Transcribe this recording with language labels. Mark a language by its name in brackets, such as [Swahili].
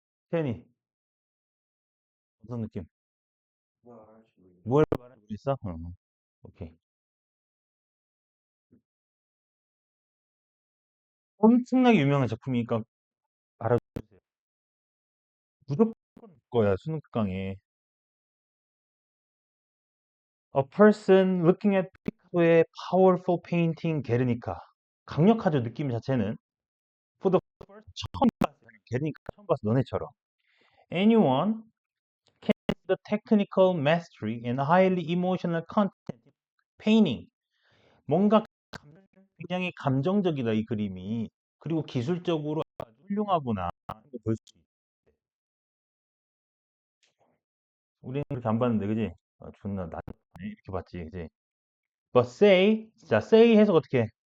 [Korean] 태연이, 어떤 느낌? 뭘 말하고 있어? 오케이. 엄청나게 유명한 작품이니까 알아주세요. 무조건 볼 거야, 수능강에. [English] A person looking at Picasso의 powerful painting 게르니카. [Korean] 강력하죠, 느낌 자체는. [English] For the first [Korean] 처음 봤어요. 게르니카 처음 봤어, 너네처럼. [English] Anyone can see the technical mastery and highly emotional content painting. [Korean] 뭔가 굉장히 감정적이다, 이 그림이. 그리고 기술적으로 아주 훌륭하구나. 볼 수 있어. 우리는 그렇게 안 봤는데, 그지? 존나 나 이렇게 봤지, 이제. [English] But say, [Korean] 자, say 해석 어떻게 해?